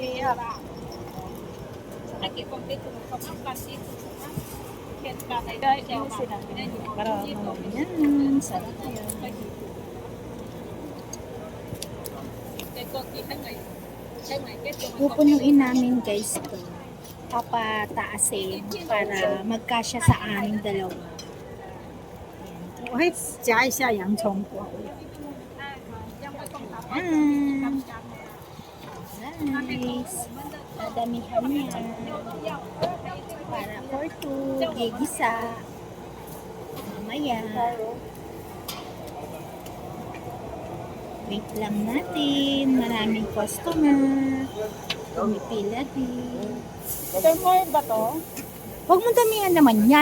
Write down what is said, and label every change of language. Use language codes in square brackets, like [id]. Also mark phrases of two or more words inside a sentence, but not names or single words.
[tl] Para Ayan, sarap yan. Pupunuin namin guys ito. Papataasin para magkasya sa aming dalawa. [zh] 我会夹一下洋葱过。 [tl] Ayan. Nice. Dadamihan niya. Para [en] for two. [tl] Gigisa. Mamaya. Wait lang natin. Maraming customer. Pumipila din. Turmoil ba to? Huwag mo damihan naman yan.